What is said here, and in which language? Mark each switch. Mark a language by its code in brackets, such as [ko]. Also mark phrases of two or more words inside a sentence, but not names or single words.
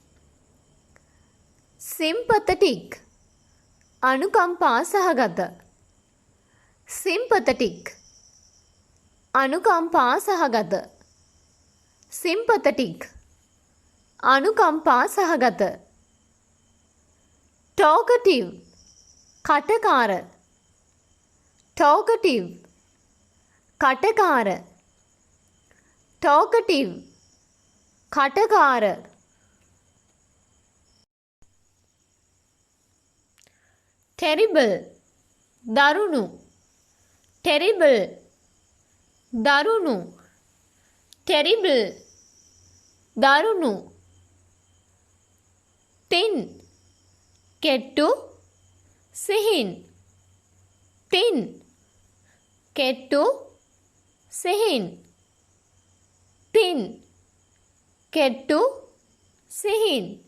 [si] sympathetic අනුකම්පා සහගත sympathetic අනුකම්පා සහගත sympathetic අනුකම්පා සහගත talkative කටකාර talkative කටකාර talkative කටකාර terrible දරුණු terrible දරුණු terrible දරුණු thin කෙට්ටු සිහින් thin කෙට්ටු සිහින් thin කෙට්ටු සිහින්